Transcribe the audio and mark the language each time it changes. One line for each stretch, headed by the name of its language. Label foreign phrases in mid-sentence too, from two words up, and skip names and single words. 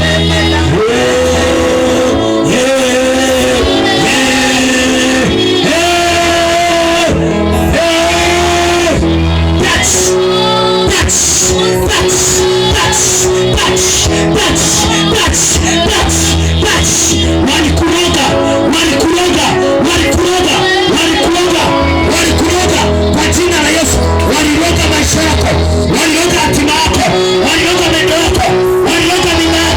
English: Yeah, yeah, yeah, yeah, yeah. Touch, touch, touch, touch, touch, touch, touch, touch.
Swahili: Walikuroga, walikuroga, walikuroga, walikuroga, walikuroga. Kwa jina la Yesu, waliroga maisha yako, waliroga hatima yako, waliroga meno yako, waliroga mimba yako.